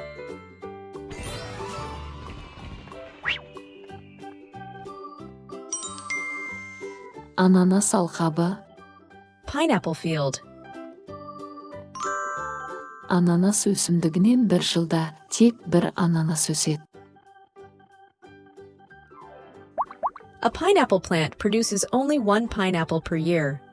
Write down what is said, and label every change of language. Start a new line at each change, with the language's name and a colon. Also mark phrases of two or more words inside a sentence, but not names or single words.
Kazakh: ананас алқабы,
English: Pineapple field.
Kazakh: ананас өсімдігінен бір жылда тек бір ананас өседі.
English: A pineapple plant produces only one pineapple per year.